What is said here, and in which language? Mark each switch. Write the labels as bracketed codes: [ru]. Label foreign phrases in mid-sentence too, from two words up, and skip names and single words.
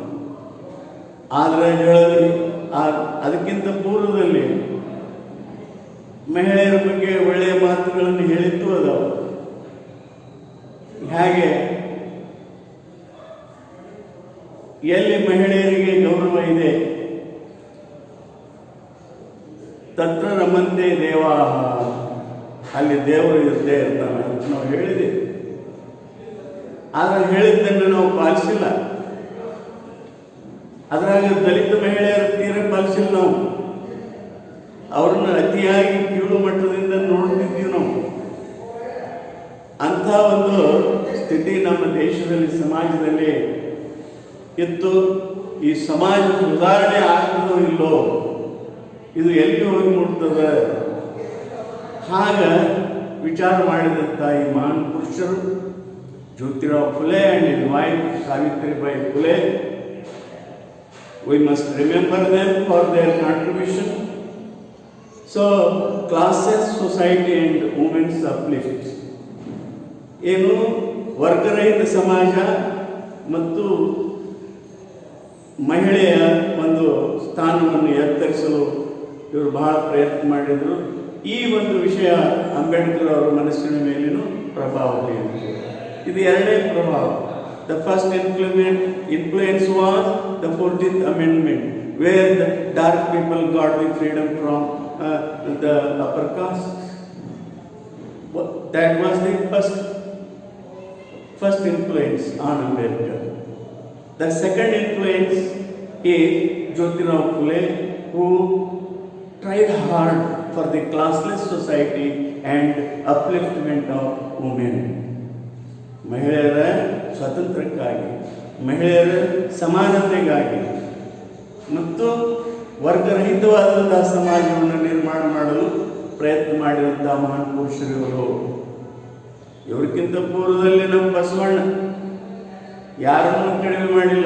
[kn] ಆದರೆ ಅದಕ್ಕಿಂತ ಪೂರ್ವದಲ್ಲಿ ಮಹಿಳೆಯರ ಬಗ್ಗೆ ಒಳ್ಳೆಯ ಮಾತುಗಳನ್ನು ಹೇಳಿದ್ದು ಅದಾವ. ಹಾಗೆ ಎಲ್ಲಿ ಮಹಿಳೆಯರಿಗೆ ಗೌರವ ಇದೆ [sa] ತತ್ರ ರಮಂತೆ ದೇವಾ, [kn] ಅಲ್ಲಿ ದೇವರು ಇದ್ದೇ ಇರ್ತಾನೆ ಅಂತ ನಾವು ಹೇಳಿದೆ. ಆದರೆ ಹೇಳಿದ್ದನ್ನು ನಾವು ಪಾಲಿಸಿಲ್ಲ. ಅದ್ರಾಗ ದಲಿತ ಮಹಿಳೆಯರ ತೀರ ಪಾಲಿಸಿಲ್ಲ ನಾವು. ಅವ್ರನ್ನ ಅತಿಯಾಗಿ ಕೀಳು ಮಟ್ಟದಿಂದ ನೋಡ್ತಿದ್ದೀವಿ ನಾವು. ಅಂಥ ಒಂದು ಸ್ಥಿತಿ ನಮ್ಮ ದೇಶದಲ್ಲಿ, ಸಮಾಜದಲ್ಲಿ ಇತ್ತು. ಈ ಸಮಾಜ ಸುಧಾರಣೆ ಆಗ್ತದೋ ಇಲ್ಲೋ, ಇದು ಎಲ್ಲಿ ಹೋಗಿ ಮುಟ್ತದೆ, ಹಾಗ ವಿಚಾರ ಮಾಡಿದಂಥ ಈ ಮಹಾನ್ ಪುರುಷರು ಜ್ಯೋತಿರಾವ್ ಫುಲೆ [en] and his wife [kn] ಸಾವಿತ್ರಿಬಾಯಿ ಫುಲೆ. [en] We must remember them for their contribution. So, classes, society and women's uplift. [kn] ಏನು ವರ್ಗರಹಿತ ಸಮಾಜ ಮತ್ತು ಮಹಿಳೆಯ ಒಂದು ಸ್ಥಾನವನ್ನು ಎತ್ತರಿಸಲು ಇವರು ಬಹಳ ಪ್ರಯತ್ನ ಮಾಡಿದರು. ಈ ಒಂದು ವಿಷಯ ಅಂಬೇಡ್ಕರ್ ಅವರ ಮನಸ್ಸಿನ ಮೇಲೇನು ಪ್ರಭಾವ ಬೀರಿತು. ಇದು ಎರಡನೇ ಪ್ರಭಾವ. [en] The first influence was the 14th Amendment, where the dark people got the freedom from the upper caste. That was the first influence on Ambedkar. The second influence is Jyotirao Phule, who tried hard for the classless society and upliftment of women. [kn] ಮಹಿಳೆಯರ ಸ್ವಾತಂತ್ರ್ಯಕ್ಕಾಗಿ, ಮಹಿಳೆಯರ ಸಮಾನತೆಗಾಗಿ ಮತ್ತು ವರ್ಗರಹಿತವಾದಂಥ ಸಮಾಜವನ್ನು ನಿರ್ಮಾಣ ಮಾಡಲು ಪ್ರಯತ್ನ ಮಾಡಿದಂಥ ಮಹಾನ್ ಪುರುಷರು ಇವ್ರಿಗಿಂತ ಪೂರ್ವದಲ್ಲಿ ನಮ್ಮ ಬಸವಣ್ಣ ಯಾರನ್ನೂ ಕಡಿಮೆ ಮಾಡಿಲ್ಲ.